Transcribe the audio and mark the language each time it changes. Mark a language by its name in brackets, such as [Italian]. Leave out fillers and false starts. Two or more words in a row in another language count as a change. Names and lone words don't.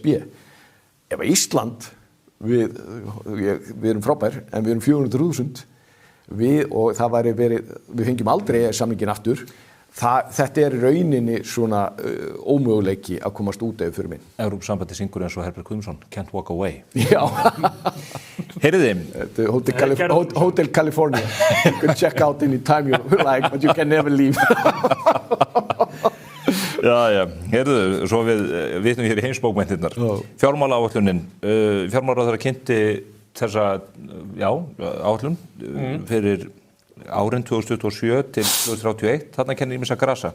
[Icelandic] Ef að Ísland, við erum frábær, en við erum 400.000 og það við fengjum aldrei samningin aftur, Þetta í rauninni svona ómöguleiki að komast út ef fyrir minn. Evrópusambandið syngur eins og Herbert Guðmundsson, Can't Walk Away. Já. Heyrðu Hotel California. [English] You can check out anytime you like, but you can never leave. [Icelandic] Já, heyrðu, svo við vitnum hér í heimsbókmenntirnar. Fjármálaáætlunin, fjármálaráðherra kynnti þessa, áætlun fyrir árin 2027 til 2031, þarna kennir ýmissa grasa.